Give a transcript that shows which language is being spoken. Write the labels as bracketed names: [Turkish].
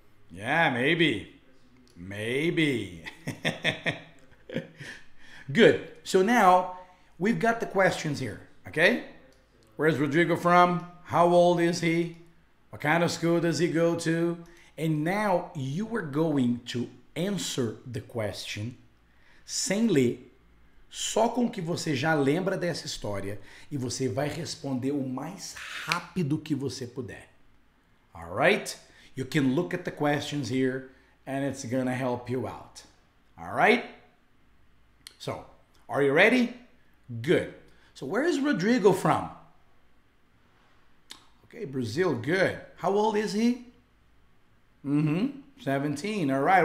[English] Yeah, maybe. Maybe. Good. So now we've got the questions here. Okay? Where's Rodrigo from? How old is he? What kind of school does he go to? And now you are going to answer the question [Portuguese] sem ler, só com o que você já lembra dessa história, e você vai responder o mais rápido que você puder. [English] All right? You can look at the questions here and it's gonna help you out. All right? So, are you ready? Good. So, where is Rodrigo from? Okay, Brazil, good. How old is he? 17. All right.